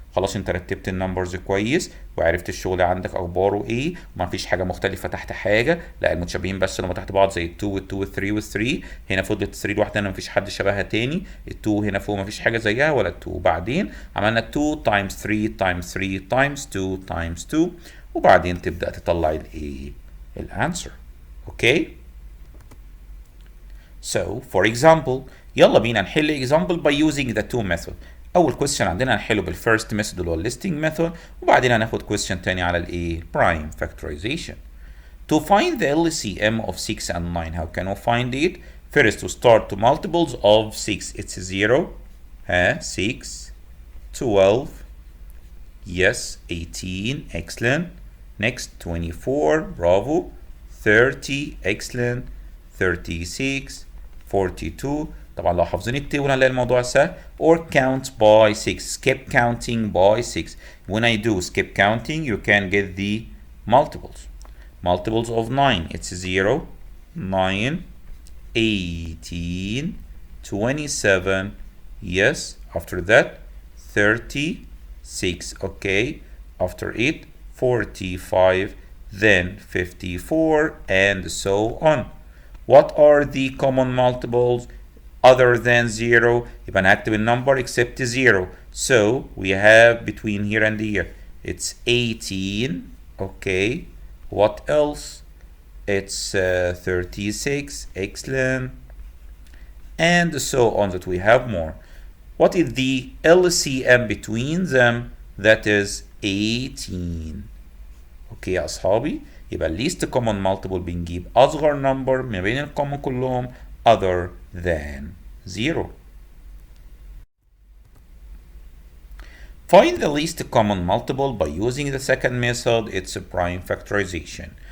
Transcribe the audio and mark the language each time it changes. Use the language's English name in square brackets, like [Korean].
[Arabic] خلاص انت رتبت النمبرز كويس وعرفت الشغل عندك اخباره ايه، وما فيش حاجه مختلفه تحت حاجه، لا المتشابهين بس اللي هم تحت بعض زي ال2 وال2 وال3 وال3. هنا فضلت 3 لوحدها ما فيش حد شبهها تاني، ال2 هنا فوق ما فيش حاجه زيها ولا ال2، وبعدين عملنا 2 times 3 times 3 times 2 times 2، وبعدين تبدا تطلع الايه؟ الانسر. [English] Okay? So for example [Arabic] يلا بينا نحل [English] example by using the two method. [Arabic] أول question عندنا هنحله بالفيرست method اللي هو listing method، وبعدين هناخد question تاني على الإيه؟ prime factorization. [English] To find the LCM of 6 and 9, how can we find it? First we start to multiples of 6. It's 0, 6, 12, yes, 18, excellent. Next 24, bravo. 30, excellent. 36, 42. [Arabic] طبعا لو حافظين التيبل هنلاقي الموضوع سهل. [English] Or count by 6. Skip counting by 6. When I do skip counting you can get the multiples. Multiples of 9. It's 0, 9, 18, 27. Yes. After that 36. Okay. After it 45. Then 54 and so on. What are the common multiples other than 0? [Arabic] يبقى أنا هكتب النمبر except 0. [English] So we have between here and here. It's 18. Okay. What else? It's 36. Excellent. And so on that we have more. What is the LCM between them? That is 18. [Arabic] اوكي يا اصحابي، يبقى least common multiple بنجيب اصغر number ما بين الcommon كلهم other than 0. [English] Find the least common multiple by using the second method. It's a prime factorization.